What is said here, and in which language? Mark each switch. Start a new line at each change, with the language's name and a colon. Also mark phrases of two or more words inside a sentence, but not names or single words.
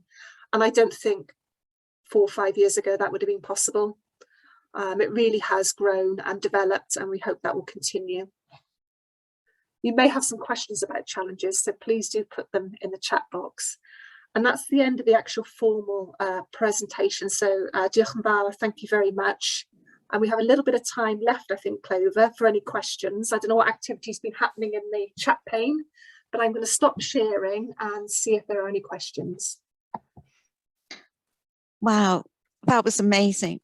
English: And I don't think 4 or 5 years ago that would have been possible. It really has grown and developed, and we hope that will continue. You may have some questions about challenges, so please do put them in the chat box. And that's the end of the actual formal presentation.
Welsh: So diolch yn fawr,
English: thank you very much. And we have a little bit of time left, I think, Clover, for any questions. I don't know what activity's been happening in the chat pane, but I'm going to stop sharing and see if there are any questions. Wow, that was amazing.